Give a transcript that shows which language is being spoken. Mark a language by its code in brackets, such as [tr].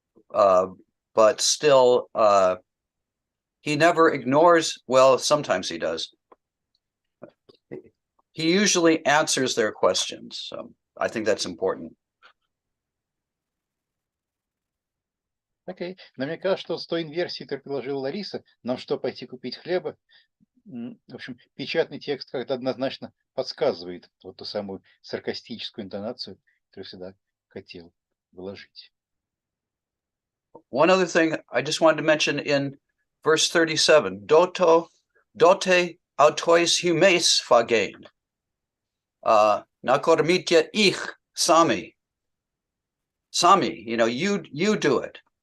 [en] But still, he never ignores, well, sometimes he does. He usually answers their questions. So I think that's important. [ru] Окей. Но мне кажется, что с той инверсией, которую предложила Лариса, нам что, пойти купить хлеба? В общем, печатный текст как-то однозначно подсказывает вот ту самую саркастическую интонацию, которую всегда хотел вложить. [en] One other thing I just wanted to mention in verse 37, [el] dote autois humes phagein, [ru] nakormitya ich sami, [en] you do it.